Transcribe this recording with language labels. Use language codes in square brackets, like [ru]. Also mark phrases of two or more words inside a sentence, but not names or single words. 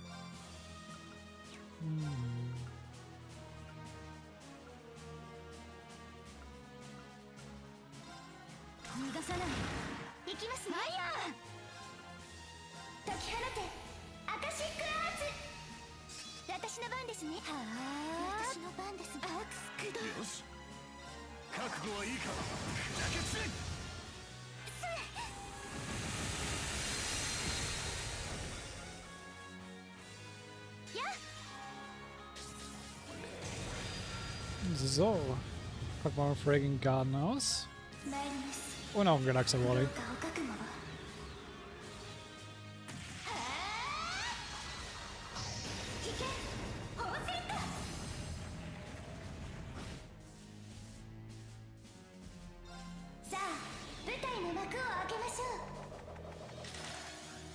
[ja] 逃がさない。行きますね。ファイヤー。解き放てアカシックアーツ。私の番ですね。はあ、私の番です。アクス駆動。よし、覚悟はいいか。砕け散れ。 [de] So, packen wir mal Fragging Garden aus. [ja] 参ります。 [de] Und auch ein Galaxy Wally. [ja] どうかお覚悟を。引け、放線だ。さあ、舞台の幕を開けましょう。